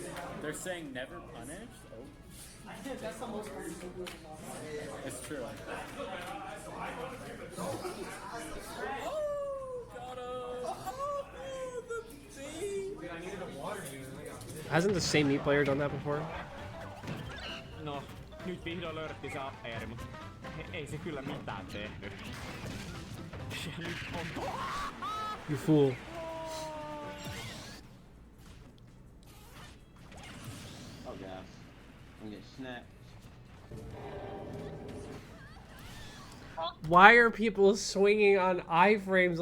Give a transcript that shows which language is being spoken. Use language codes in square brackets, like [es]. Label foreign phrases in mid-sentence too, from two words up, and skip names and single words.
[en] They're saying never punished? Oh. That's the most It's true. Hasn't the same Meat player done that before? [fi] No, nyt vihdoin löydettiin se appeeri, mutta ei se kyllä mitään tehnyt. Ja nyt on... [en] You fool. Oh god. I'm getting snapped. Why are people swinging on iframes?